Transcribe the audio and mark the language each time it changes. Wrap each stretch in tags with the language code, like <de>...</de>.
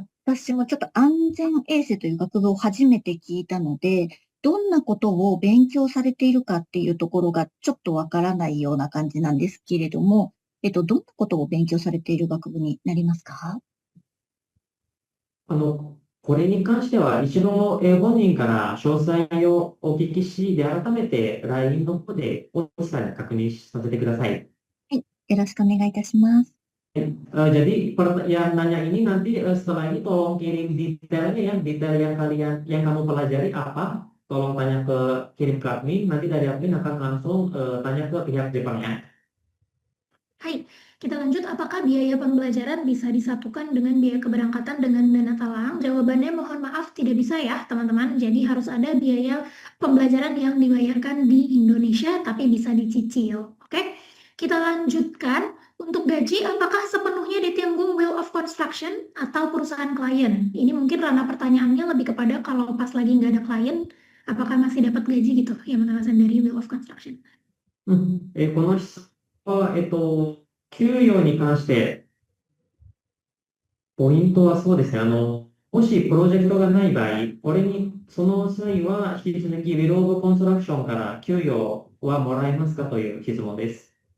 <ja>私もちょっと安全衛生という学部を初めて聞いたので、どんなことを勉強されているかっていうところがちょっとわからないような感じなんですけれども、どんなことを勉強されている学部になりますか？これに関しては、一度、本人から詳細をお聞きし、で、改めて LINE の方で、おさんに確認させてください。はい。よろしくお願いいたします。</ja> <id>Jadi yang nanya ini nanti setelah ini tolong kirim detailnya ya, detail yang kamu pelajari apa, tolong tanya kirim ke admin, nanti dari admin akan langsung tanya ke pihak Jepangnya. Hai, kita lanjut. Apakah biaya pembelajaran bisa disatukan dengan biaya keberangkatan dengan dana talang? Jawabannya mohon maaf tidak bisa ya teman-teman. Jadi harus ada biaya pembelajaran yang dibayarkan di Indonesia tapi bisa dicicil. Oke, kita lanjutkan. Untuk gaji, apakah sepenuhnya ditanggung Wheel of Construction atau perusahaan klien? Ini mungkin ranah pertanyaannya lebih kepada kalau pas lagi nggak ada klien, apakah masih dapat gaji gitu yang mengawasan dari Wheel of Construction?</id> <ja>この質問は、給与に関して、ポイントはそうですね。もしプロジェクトがない場合、その際は引き続きウィルオブコンストラクションから給与はもらえますかという質問です。</ja>